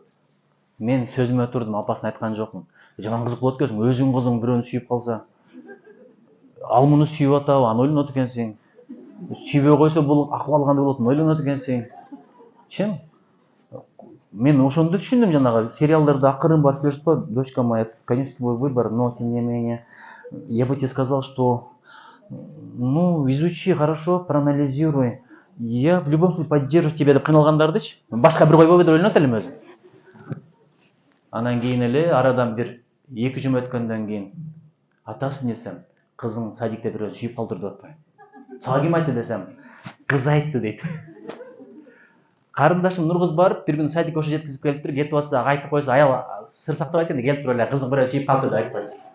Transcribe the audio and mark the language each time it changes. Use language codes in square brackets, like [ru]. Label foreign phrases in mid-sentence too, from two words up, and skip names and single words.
[ky] Мен сөзүмө турдум, апасын айткан жокмун. Жаман кызык болот экенсиң, өзүң кызың бирөөнү сүйүп калса, ал муну сүйүп атабы, аны ойлонот экенсиң. Сүйбөй койсо бул акыбал кандай болот, ойлонот экенсиң. Чын? Мен ошондо түшүндүм, жанагы сериалдарда акырын барып сүйлөшүп коет, [ru] дочка моя, конечно, твой выбор, но тем не менее, я бы тебе сказал, что, изучи хорошо, проанализируй. Я в любом случае поддержу тебя [ky] деп кыйналгандардычы. Башка бир койбойбу деп ойлонот элем өзүм. Анан кийин эле арадан бир 2 жума өткөндөн кийин атасы десем, кызың садикте бирөө сүйүп калдырды деп атпайбы? Сага ким айтты десем, кыз айтты дейт. Карындашым Нуркыз барып, бир күн садикке ошо жеткизип келиптир, кетип атса, айтып койсо, аял сыр сактабайт экен, келип туруп эле кызың бирөө сүйүп калды деп айтып койду.